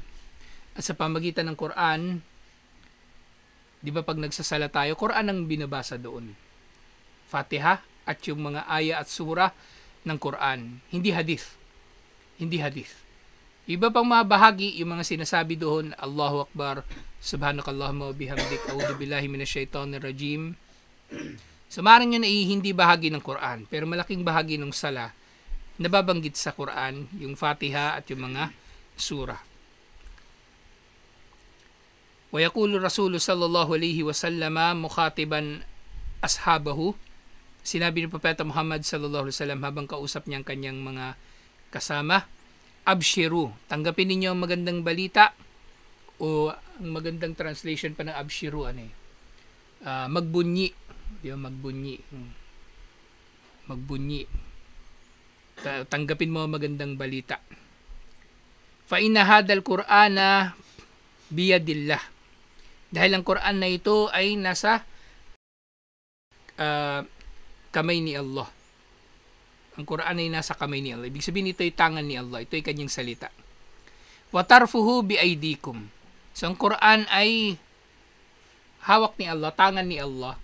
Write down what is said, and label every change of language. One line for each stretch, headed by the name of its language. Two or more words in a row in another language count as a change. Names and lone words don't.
Filipino: At sa pamagitan ng Quran, di ba pag nagsasala tayo, Quran ang binabasa doon. Fatiha at yung mga aya at sura ng Quran. Hindi hadith. Hindi hadith. Iba pang mga bahagi, yung mga sinasabi doon,
Arabic: الله أكبر سبحانك اللهم وبحمدك أعوذ بالله من الشيطان الرجيم.
Filipino: So maaaring yun ay hindi bahagi ng Quran, pero malaking bahagi ng sala nababanggit sa Quran, yung Fatiha at yung mga sura.
Arabic: ويقول الرسول صلى الله عليه وسلم مخاطبا أصحابه.
Filipino: Sinabi ni Propeta Muhammad
Arabic: صلى الله عليه وسلم
Filipino: habang kausap niya ang kanyang mga kasama, abshiru, tanggapin ninyo ang magandang balita, o ang magandang translation pa ng abshiru magbunyi, di ba, magbunyi, tanggapin mo ang magandang balita.
Arabic: فإن هذا القرآن بيد الله.
Filipino: Dahil ang Quran na ito ay nasa kamay ni Allah. Ang Quran ay nasa kamay ni Allah. Ibig sabihin, ito ay tangan ni Allah. Ito ay kanyang salita.
Arabic: وطرفه بأيديكم.
Filipino: So ang Quran ay hawak ni Allah, tangan ni Allah.